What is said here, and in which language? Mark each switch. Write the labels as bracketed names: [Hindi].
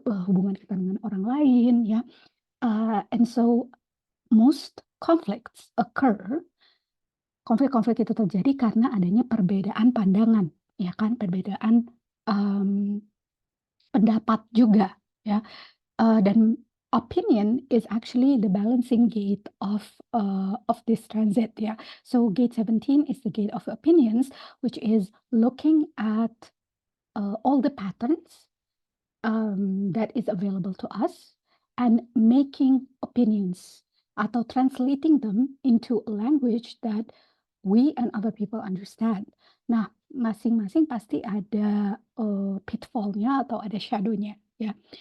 [Indonesian] hubungan kita dengan orang lain ya, [English] and so most conflicts occur, [Indonesian] konflik-konflik itu terjadi karena adanya perbedaan pandangan, ya kan, perbedaan, mmm, pendapat juga ya, dan [English] opinion is actually the balancing gate of this transit [Indonesian] ya. [English] So gate 17 is the gate of opinions, which is looking at, all the patterns, that is available to us and making opinions atau translating them into a language that we and other people understand. [Indonesian] Nah, masing-masing pasti ada, pitfall-nya atau ada shadow-nya ya.